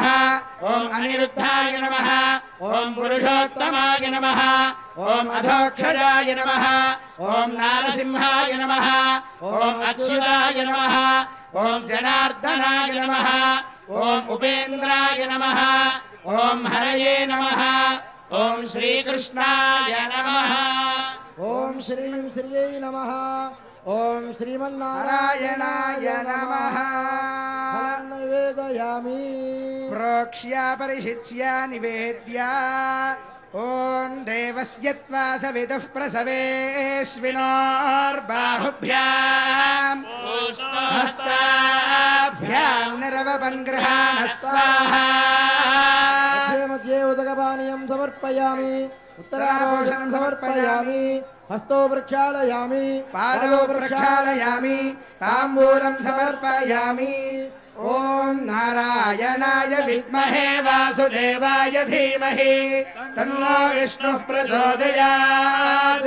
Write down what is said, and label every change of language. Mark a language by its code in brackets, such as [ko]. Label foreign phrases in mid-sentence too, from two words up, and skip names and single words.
[sa] ओम अनिरुद्धाय नमः. ओम पुरुषोत्तमाय नमः. ओम अधोक्षजाय नमः. ओम नारसिंहाय नमः. ओम अच्युताय नमः. ओम जनार्दनाय नमः. ओम उपेन्द्राय नमः. ओम हरये नमः. ఓం శ్రీకృష్ణాయ నమః ఓం శ్రీం శ్రీయై నమః ఓం శ్రీమన్నారాయణాయ నమః నైవేదయామి ప్రోక్ష్య పరిశిచ్య నివేద్య ఓం దేవస్య త్వా సవితుః ప్రసవేష్వినోర్బాహుభ్యాం హస్తాభ్యాం నిరవపన్గృహాణ స్వాహా मध्ये उदकपानीयं समर्पयामि उत्तराभूषणं समर्पयामि हस्तो प्रक्षालयामि पादौ प्रक्षालयामि ताम्बूलं समर्पयामि ओम नारायणाय विद्महे वासुदेवाय धीमहि तन्नो विष्णुः प्रचोदयात्